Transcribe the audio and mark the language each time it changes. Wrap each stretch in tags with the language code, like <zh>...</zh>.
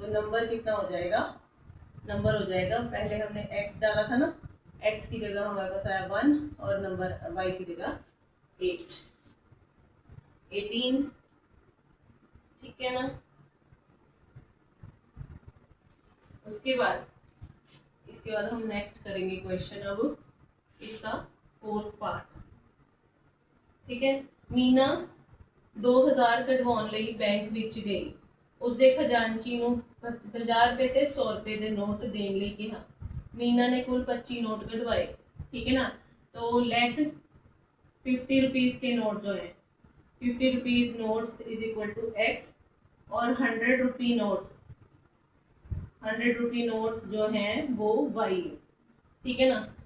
<hi>तो नंबर कितना हो जाएगा, नंबर हो जाएगा, पहले हमने x डाला था ना, x की जगह हमारे पास आया 1 और नंबर y की जगह 8, 18, ठीक है ना। उसके बाद इसके बाद हम नेक्स्ट करेंगे क्वेश्चन, अब इसका 4th पार्ट, ठीक है। मीना</hi> <pa>2000 ਕਢਵਾਉਣ ਲਈ ਬੈਂਕ ਵਿੱਚ ਗਈ। ਉਸਦੇ ਖਜ਼ਾਨਚੀ ਨੂੰ 50 ਰੁਪਏ ਤੇ 100 ਰੁਪਏ ਦੇ ਨੋਟ ਦੇਣ ਲਈ ਕਿਹਾ।</pa> <hi>मीना ने कुल 25 नोट कढ़वाए, ठीक है ना। तो लेट 50 रुपीज़ के नोट जो है</hi> <en>50 rupees notes is equal to X</en> <hi>और 100 रुपी नोट्स जो हैं वो वाई है, ठीक है ना।</hi>